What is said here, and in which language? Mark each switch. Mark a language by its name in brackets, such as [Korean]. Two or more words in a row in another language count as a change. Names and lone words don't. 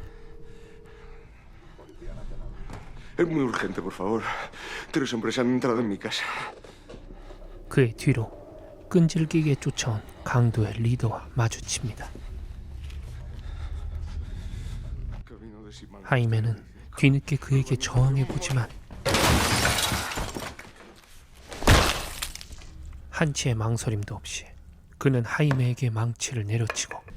[Spanish] Es muy urgente, por favor. 3 hombres han entrado en mi casa. [Korean] 그의 뒤로 끈질기게 쫓아온 강도의 리더와 마주칩니다. 하이메는 뒤늦게 그에게 저항해보지만 한치의 망설임도 없이 그는 하이메에게 망치를 내려치고